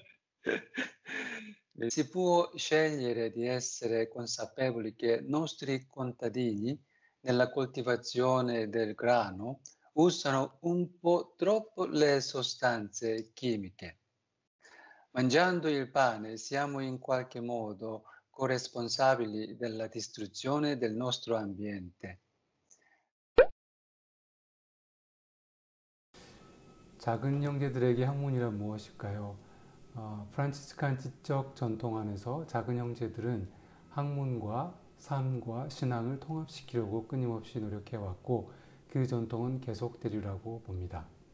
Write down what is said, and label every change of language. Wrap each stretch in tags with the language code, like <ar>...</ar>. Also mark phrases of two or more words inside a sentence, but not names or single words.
<it>Si può scegliere di essere consapevoli che i nostri contadini nella coltivazione del grano usano un po' troppo le sostanze chimiche. Mangiando il pane siamo in qualche modo corresponsabili della distruzione del nostro ambiente.</it> <ko>작은 형제들에게 학문이란 무엇일까요? 프란치스칸 지적 전통 안에서 작은 형제들은 학문과 삶과 신앙을 통합시키려고 끊임없이 노력해왔고 그 전통은 계속되리라고 봅니다.</ko>